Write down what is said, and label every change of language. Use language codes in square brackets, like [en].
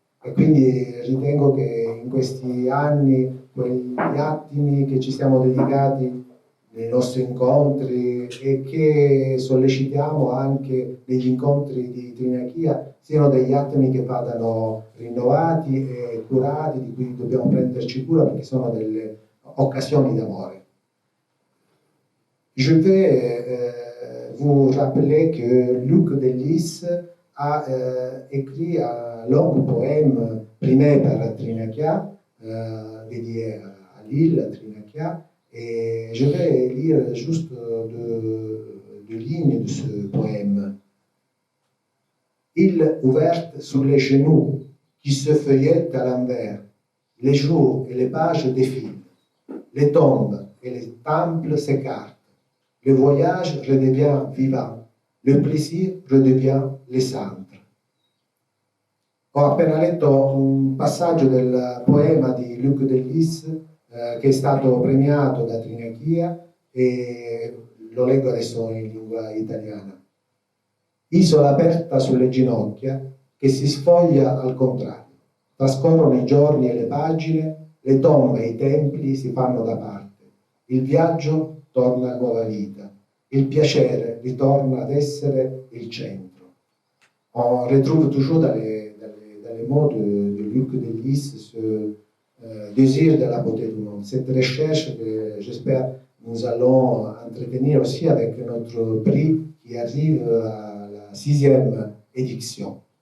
[it] E quindi ritengo che in questi anni, quegli attimi che ci siamo dedicati nei nostri incontri e che sollecitiamo anche negli incontri di Trinakía, siano degli attimi che vadano rinnovati e curati, di cui dobbiamo prenderci cura perché sono delle occasioni d'amore. [fr] Je vais vous rappeler que Luc Delis a écrit un long poème primé par Trinakía, dédié à l'île, à Trinakía, et je vais lire juste deux lignes de ce poème. Île ouverte sur les genoux, qui se feuillette à l'envers, les jours et les pages défilent, les tombes et les temples s'écartent, le voyage redevient vivant, le plaisir redevient les cendres. [it] Ho appena letto un passaggio del poema di Luc Delis che è stato premiato da Trinachia e lo leggo adesso in lingua italiana. Isola aperta sulle ginocchia che si sfoglia al contrario. Trascorrono i giorni e le pagine, le tombe e i templi si fanno da parte. Il viaggio torna a nuova vita. Il piacere ritorna ad essere il centro. [fr] On retrouve toujours dans les mots de Luc Delis ce désir de la beauté du monde. Cette recherche que j'espère nous allons entretenir aussi avec notre prix qui arrive à la 6e édition.